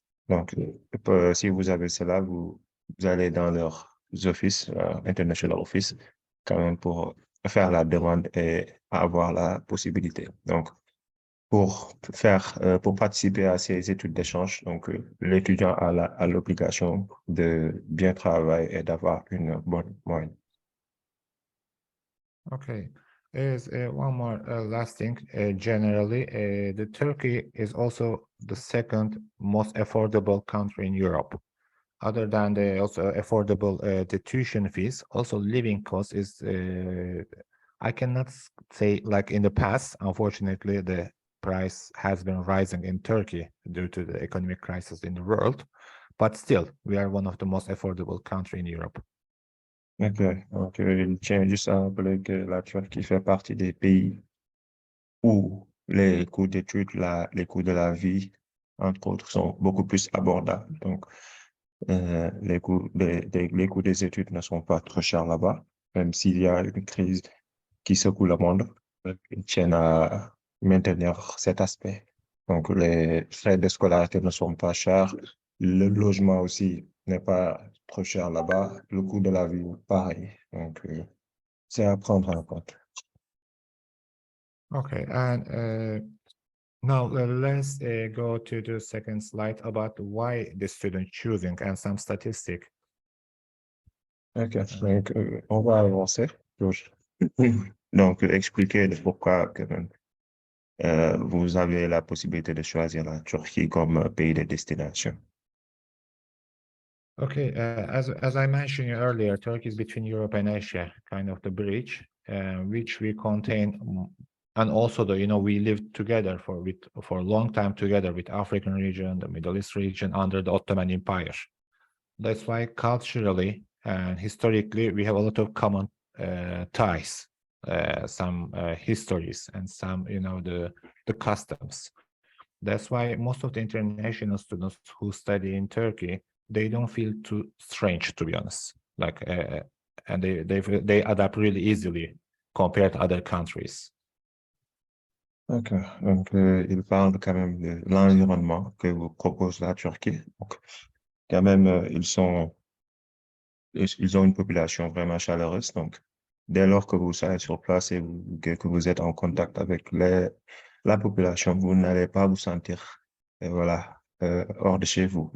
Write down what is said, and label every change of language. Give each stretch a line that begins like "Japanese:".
French: Donc, si vous avez cela, vous allez dans leurs offices, international office, quand même pour faire la demande et avoir la possibilité. Donc, pour participer à ces études d'échange, donc l'étudiant a l'obligation de bien travailler et d'avoir une bonne moyenne.
English: Okay. There's one more last thing. Generally, the Turkey is also the second most affordable country in Europe. Other than the also affordable the tuition fees, also living cost is I cannot say like in the past. Unfortunately, the price has been rising in Turkey due to the economic crisis in the world, but still, we are one of the most affordable country in Europe. OK.
French: Donc, il tient juste à rappeler que la Turquie fait partie des pays où les coûts d'études, les coûts de la vie, entre autres, sont beaucoup plus abordables. Donc, les coûts des études ne sont pas trop chers là-bas, même s'il y a une crise qui secoue le monde. Ils tiennent à maintenir cet aspect. Donc, les frais de scolarité ne sont pas chers. Le logement aussi n'est pas trop cher là-bas. Le coût de la vie, pareil. Donc, c'est à prendre en compte.
English: Okay, and now let's go to the second slide about why the student choosing and some statistic.
French: OK. Donc, on va avancer. Donc, expliquer le pourquoi quand même. Vous avez la possibilité de choisir la Turquie comme pays de destination.
English: Okay, as I mentioned earlier, Turkey is between Europe and Asia, kind of the bridge, which we contain, and also we lived together for a long time together with African region, the Middle East region under the Ottoman Empire. That's why culturally and historically we have a lot of common ties, some histories, and some the customs. That's why most of the international students who study in Turkey, they don't feel too strange, to be honest. Like, and they adapt really easily compared to other countries. OK.
French: Donc, il parle quand même de l'environnement que vous propose la Turquie. Donc, quand même, ils sont ils ont une population vraiment chaleureuse. Donc, dès lors que vous serez sur place et que vous êtes en contact avec la population, vous n'allez pas vous sentir, voilà, hors de chez vous.